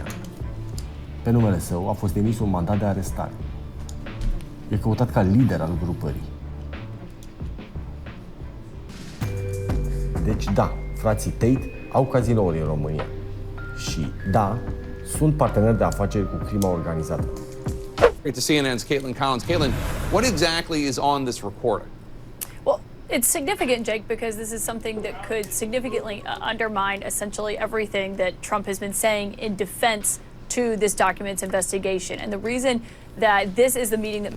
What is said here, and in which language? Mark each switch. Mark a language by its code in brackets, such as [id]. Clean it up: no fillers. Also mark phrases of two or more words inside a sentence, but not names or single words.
[ro] Pe numele său a fost emis un mandat de arestare. E căutat ca lider al grupării. Deci da, frații Tate au cazinouri în România. Și da, sunt parteneri de afaceri cu crima organizată. [en] Great to CNN's Caitlin Collins. Caitlin, what exactly is on this recording? Well, it's significant, Jake, because this is something that could significantly undermine essentially everything that Trump has been saying in defense to this document's investigation. And the reason that this is the meeting that...